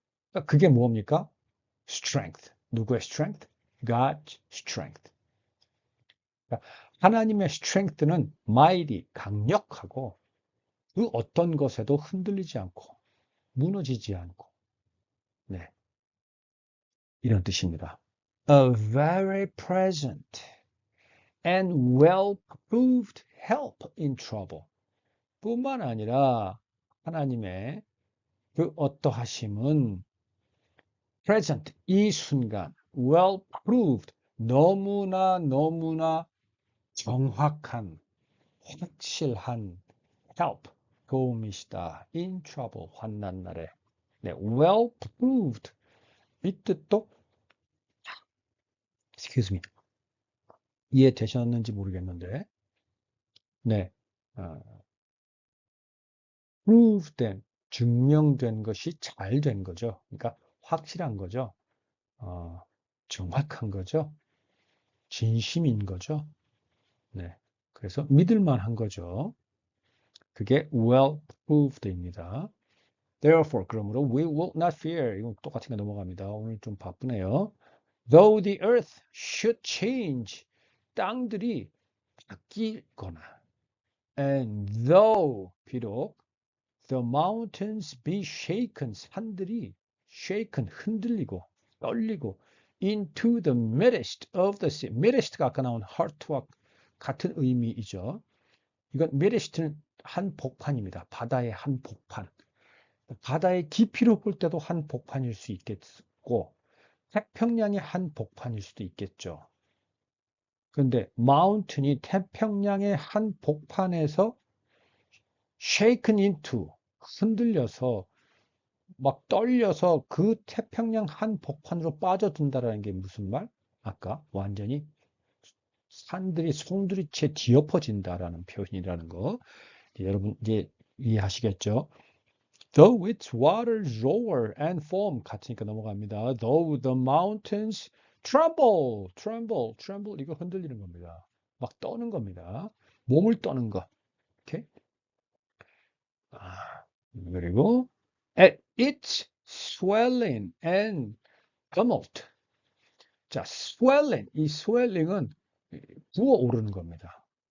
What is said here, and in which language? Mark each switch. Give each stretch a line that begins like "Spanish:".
Korean: 그러니까 그게 뭡니까? strength. 누구의 strength?
English: God's strength.
Korean: 그러니까 하나님의 strength는 mighty, 강력하고 그 어떤 것에도 흔들리지 않고 무너지지 않고, 네. 이런 뜻입니다.
English: A very present and well-proved help in trouble.
Korean: 뿐만 아니라 하나님의 그 어떠하심은 present, 이 순간, well-proved, 너무나 정확한, 확실한 help, 도움이시다. in trouble, 환난 날에. 네, well-proved, 이 뜻도
English: excuse me,
Korean: 이해되셨는지 모르겠는데, 네, prove된, 증명된 것이 잘 된 거죠. 그러니까 확실한 거죠. 어, 정확한 거죠. 진심인 거죠. 네, 그래서 믿을 만한 거죠. 그게 well proved입니다.
English: Therefore,
Korean: 그러므로
English: we will not fear.
Korean: 이건 똑같은 게 넘어갑니다. 오늘 좀 바쁘네요.
English: Though the earth should change.
Korean: 땅들이 바뀌거나. And though, 비록,
English: the mountains be shaken. 산들이 shaken,
Korean: 흔들리고, 떨리고,
English: into the midst of the sea.
Korean: midst가 아까 나온 heart와 같은 의미이죠. 이건 midst는 한복판입니다. 바다의 한복판. 바다의 깊이로 볼 때도 한복판일 수 있겠고, 태평양의 한복판일 수도 있겠죠. 그런데 마운틴이 태평양의 한복판에서 shaken into, 흔들려서 막 떨려서 그 태평양 한복판으로 빠져든다라는 게 무슨 말? 아까 완전히 산들이 송두리째 뒤엎어진다라는 표현이라는 거. 여러분 이제 이해하시겠죠?
English: Though its waters roar and foam
Korean: 같으니까 넘어갑니다.
English: Though the mountains tremble
Korean: 이거 흔들리는 겁니다. 막 떠는 겁니다. 몸을 떠는 거. 오케이?
English: 그리고 at its swelling and tumult.
Korean: 자, swelling 이 swelling은 부어오르는 겁니다.